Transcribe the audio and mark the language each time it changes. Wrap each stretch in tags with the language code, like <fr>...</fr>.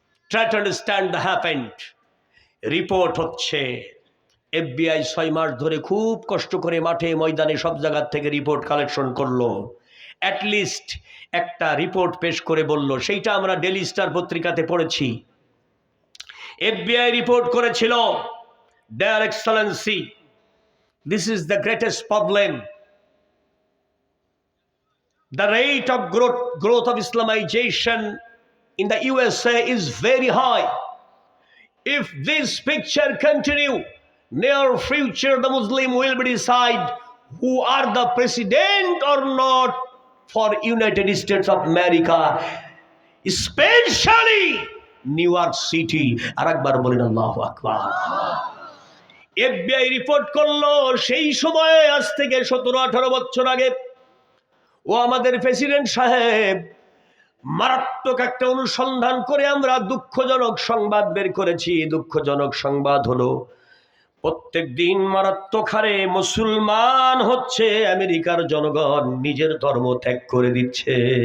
<en>Try to understand the happened.</en> <bn>Report হচ্ছে FBI 6 মাস ধরে খুব কষ্ট করে মাঠে ময়দানে সব জায়গার থেকে রিপোর্ট কালেকশন করলো। অ্যাটলিস্ট একটা রিপোর্ট পেশ করে বলল, সেইটা আমরা ডেইলি স্টার পত্রিকাতে পড়েছি। FBI রিপোর্ট করেছিল,</bn> <en>Dear excellency, this is the greatest problem. The rate of growth of Islamization in the USA is very high. If this picture continue, near future the Muslim will be decide who are the president or not for United States of America, especially New York City.</en> <bn>আরেকবার বলেন আল্লাহু আকবার। FBI report করলো সেই সময়ে, আজ থেকে 17-18 বছর আগে, ও আমাদের প্রেসিডেন্ট সাহেব মারাত্মক একটা অনুসন্ধান করে আমরা দুঃখজনক সংবাদ বের করেছি। দুঃখজনক সংবাদ হলো, প্রত্যেক দিন মারাত্মক হারে মুসলমান হচ্ছে আমেরিকার জনগণ নিজের ধর্ম ত্যাগ করে দিচ্ছে।</bn>